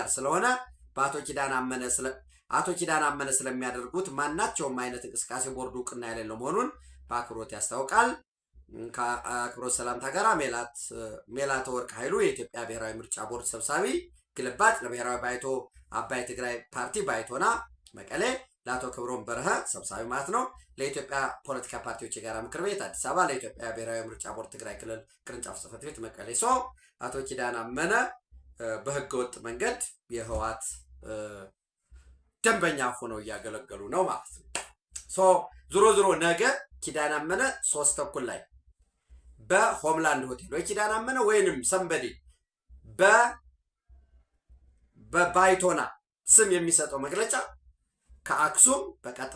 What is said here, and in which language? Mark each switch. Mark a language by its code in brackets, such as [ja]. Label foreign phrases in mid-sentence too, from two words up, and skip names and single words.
[am] ስለሆነ በአቶ ኪዳነ አመነ ስለሚያደርጉት ማናቸውም አይነት እንቅስቃሴ ቦርዱ እውቅና የሌለው መሆኑን በአክብሮት ያስታውቃል። ከአክብሮት ሰላምታ ጋር ሜላተ ወርቅ ኃይሉ የኢትዮጵያ ብሔራዊ ምርጫ ቦርድ ሰብሳቢ ግልባጭ ለብሔራዊ ባይቶ አባይ ትግራይ ፓርቲ ባይቶና መቀሌ፣ ለአቶ ክብሮም በርሀ ሰብሳቢ ማለት ነው፣ ለኢትዮጵያ ፖለቲካ ፓርቲዎች የጋራ ምክር ቤት አዲስ አበባ፣ ለኢትዮጵያ ብሔራዊ ምርጫ ቦርድ ትግራይ ክልል ቅርንጫፍ ጽሕፈት ቤት መቀሌ። አቶ ኪዳነ አመነ በህገወጥ መንገድ የህወሓት ደንበኛ ሆነው እያገለገሉ ነው ማለት ነው። ዞሮ ነገ ኪዳነ አመነ 3 ተኩል ላይ በሆምላንድ ሆቴል ወይ ኪዳነ አመነ ወይንም ሰንበዴ በባይቶና ስም የሚሰጠው መግለጫ ከአክሱም በቀጥታ